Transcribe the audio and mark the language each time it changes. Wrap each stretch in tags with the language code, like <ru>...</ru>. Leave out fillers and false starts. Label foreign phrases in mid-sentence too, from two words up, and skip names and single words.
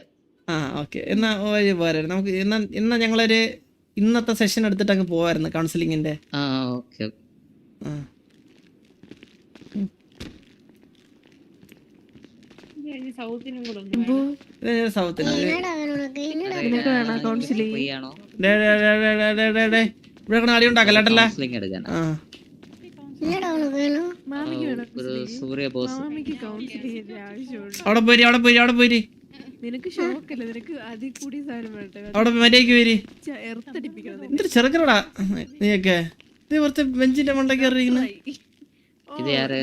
<ml>ആ ഓക്കെ, എന്നാ വഴി പോരാ നമുക്ക്. എന്നാ ഞങ്ങളൊരു ഇന്നത്തെ സെഷൻ എടുത്തിട്ട് അങ്ങ് പോവായിരുന്നു കൗൺസിലിങ്ങിന്റെ. ആ ഓക്കെ. സൗത്തിനും കൂടെ സൗത്തിന്</ml> <ta>என்னடா வேணும் உனக்கு என்னடா</ta> <ml>ഫ്രീ ആണോ? ഇവിടെ അടി ഉണ്ടാക്കല്ലേട്ടല്ല. കൗൺസിലിംഗ് എടുക്കാനാ?</ml> <ta>என்னடா உனக்கு வேணும்</ta> <ml>മാമിക്ക് വേണം ഒരു സൂര്യ ബോസ്. മാമിക്ക് കൗൺസിലിംഗ് ആവശ്യമുണ്ട് അവിടെ പോയി നിനക്ക് ഷോക്കല്ല, നിനക്ക് അതിൽ കൂടി സാധനം വേണ്ട. അവിടെ മര്യാദയ്ക്ക് വരി. എർത്തടിപ്പിക്കണം. എന്തൊരു ചെറുക്കനടാ നീയൊക്കെ. ഇത് കുറച്ച് ബെഞ്ചിന്റെ മണ്ടയ്ക്ക് കയറിയിരിക്കുന്നു. ഇത് ആര്?</ml>